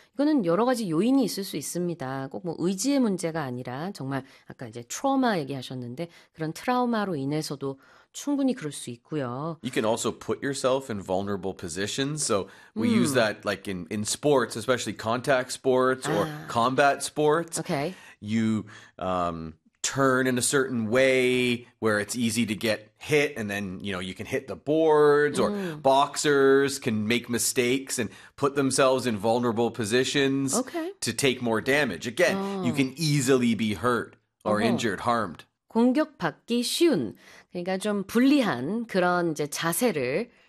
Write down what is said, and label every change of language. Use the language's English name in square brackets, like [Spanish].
[Korean] 이거는 여러 가지 요인이 있을 수 있습니다. 꼭뭐 의지의 문제가 아니라 정말 아까 이제 트라우마 얘기하셨는데 그런 트라우마로 인해서도 충분히 그럴 수 있고요. [English] You can also put yourself in vulnerable positions. So we use that like in sports, especially contact sports or combat sports. You turn in a certain way where it's easy to get hit, and then you can hit the boards, or boxers can make mistakes and put themselves in vulnerable positions to take more damage. Again, you can easily be hurt or injured, harmed. [Korean] 공격받기 쉬운, 그러니까 좀 불리한 그런 이제 자세를